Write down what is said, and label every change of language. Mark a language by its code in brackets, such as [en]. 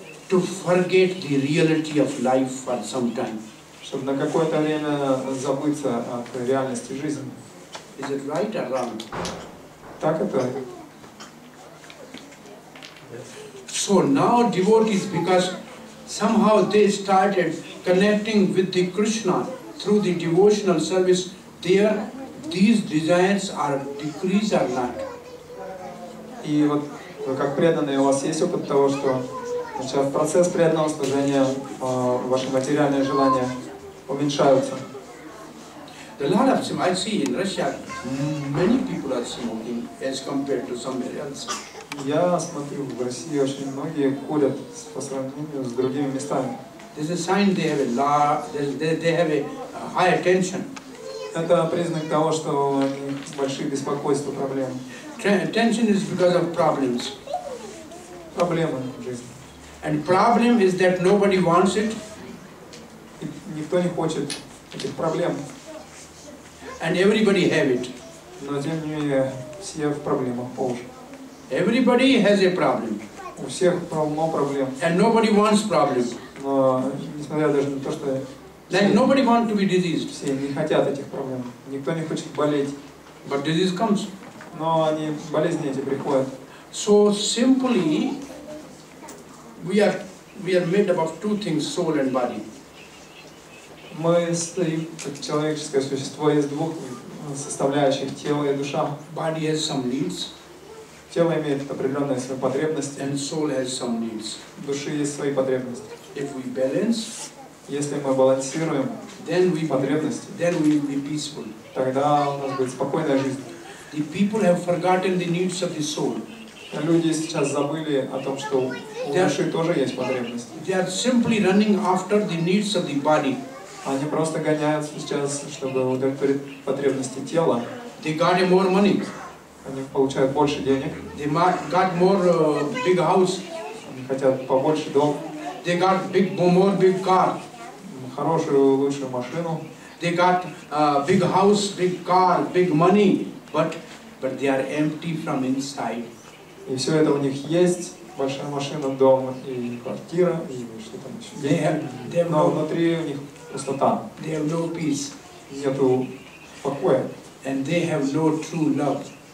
[en] To forget the reality of life for some time. [ru] Чтобы на какое-то время забыться от реальности жизни. [en] Is it right or wrong? [ru] Так это. [en] So now devotees, because somehow they started connecting with the Krishna through the devotional service, these desires are decreased or not. [ru] И вот вы как преданные, у вас есть опыт того, что начав процесс преданного служения, ваши материальные желания уменьшаются. [en] A lot of I see in Russia, many people are smoking as compared to somewhere else. [ru] Я смотрю, в России очень многие курят по сравнению с другими местами. [en] This is a sign they have they have a high attention. [ru] Это признак того, что у них большие беспокойства, проблемы. [en] Attention is because of problems. [ru] Проблемы в жизни. [en] And problem is that nobody wants it. [ru] И никто не хочет этих проблем. [en] And everybody have it. [ru] Но тем не менее, все в проблемах по уши. [en] Everybody has a problem. [ru] У всех полно проблем. [en] And nobody wants problem. [ru] Но несмотря даже на то, что [en] Like nobody wants to be diseased. [ru] все не хотят этих проблем. Никто не хочет болеть. [en] But disease comes. [ru] Но болезни эти приходят. [en] So simply, we are made up of two things, soul and body. [ru] Мы стоим как человеческое существо из двух составляющих: тело и душа. [en] Body has some needs. [ru] Тело имеет определенные свои потребности. [en] And soul has some needs. [ru] В душе есть свои потребности. [en] If we balance, [ru] если мы балансируем потребности, [en] then we will be peaceful. [ru] Тогда у нас будет спокойная жизнь. [en] The people have forgotten the needs of the soul. [ru] Люди сейчас забыли о том, что у души тоже есть потребности. [en] They are simply running after the needs of the body. [ru] Они просто гоняются сейчас, чтобы удовлетворить потребности тела. [en] They got more money. [ru] Они получают больше денег. [en] They got more big house. [ru] Они хотят побольше дом. [en] They got more big car. [ru] Хорошую, лучшую машину. [en] They got big house, big car, big money, but they are empty from inside. [ru] И все это у них есть. Большая машина, дом и квартира, и что там еще. Но внутри у них пустота. [en] They have no peace. [ru] Нету покоя. [en] And they have no true love.